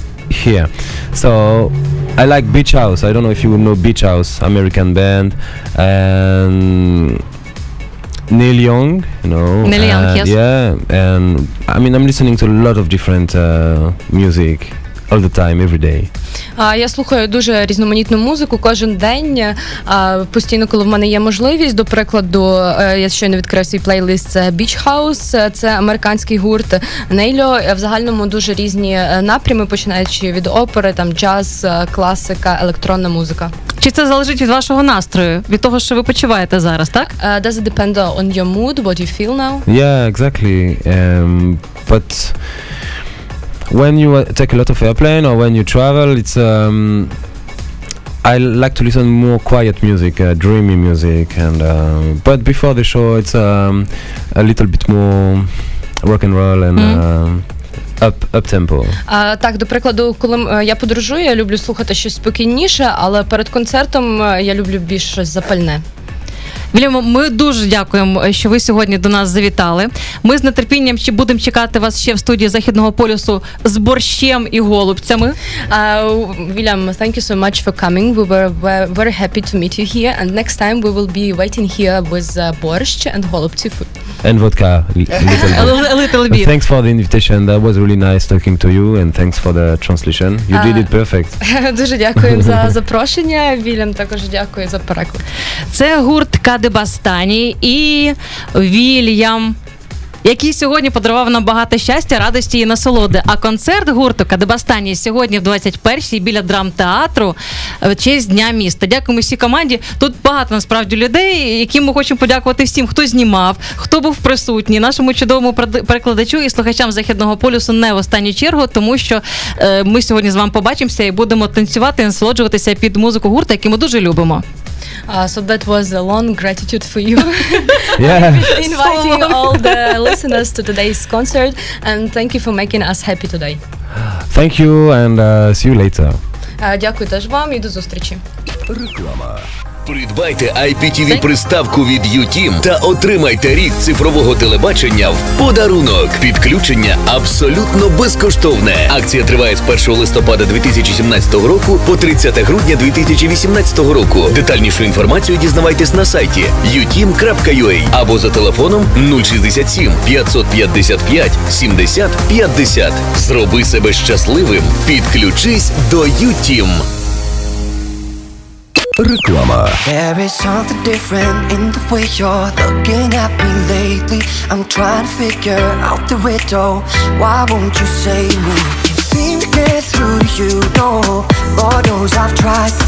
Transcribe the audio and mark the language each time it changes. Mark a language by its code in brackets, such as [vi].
[en] Here, so I like Beach House. I don't know if you know Beach House, American band, and Neil Young, you know. Neil Young, yes. Yeah, and I mean, I'm listening to a lot of different music all the time, every day. [uk] Я слухаю дуже різноманітну музику кожен день, постійно, коли в мене є можливість. До прикладу, я щойно відкрив свій плейлист, це Beach House, це американський гурт Нейльо. В загальному дуже різні напрями, починаючи від опери, там джаз, класика, електронна музика. Чи це залежить від вашого настрою, від того, що ви почуваєте зараз, так? [en] Does it depend on your mood, what you feel now? Yeah, exactly. But when you take a lot of airplane or when you travel, it's I like to listen more quiet music, dreamy music, and but before the show, it's a little bit more rock and roll and up tempo. [uk] Так, до прикладу, коли я подорожую, я люблю слухати щось спокійніше, але перед концертом я люблю більш щось запальне. Вільямо, ми дуже дякуємо, що ви сьогодні до нас завітали. Ми з нетерпінням будемо чекати вас ще в студії Західного полюсу з борщем і голубцями. [en] William, thank you so much for coming. We were very happy to meet you here, and next time we will be waiting here with borscht and голубці food. And vodka, A little bit. Thanks for the invitation. That was really nice talking to you, and thanks for the translation. You did it perfect. [uk] Дуже дякую за запрошення. Вільям також дякую за переклад. Це гурт Kadebostany і Вільям, який сьогодні подарував нам багато щастя, радості і насолоди. А концерт гурту Kadebostany сьогодні в 21-й біля драмтеатру в честь Дня міста. Дякуємо всій команді. Тут багато, насправді, людей, яким ми хочемо подякувати всім, хто знімав, хто був присутній, нашому чудовому перекладачу і слухачам Західного полюсу не в останню чергу, тому що ми сьогодні з вами побачимося і будемо танцювати і насолоджуватися під музику гурту, який ми дуже любимо. [en] So that was a long gratitude for you. Yeah. Inviting all the listeners to today's concert, and thank you for making us happy today. Thank you, and see you later. [uk] Дякую теж вам і до зустрічі. Реклама. Придбайте IPTV-приставку від UTeam та отримайте рік цифрового телебачення в подарунок. Підключення абсолютно безкоштовне. Акція триває з 1 листопада 2017 року по 30 грудня 2018 року. Детальнішу інформацію дізнавайтесь на сайті uteam.ua або за телефоном 067 555 70 50. Зроби себе щасливим. Підключись до UTeam. Реклама. [en] There is something different in the way you're looking at me lately. I'm trying to figure out the riddle. Why won't you say me? Can't seem to get through to you, no. Lord knows I've tried.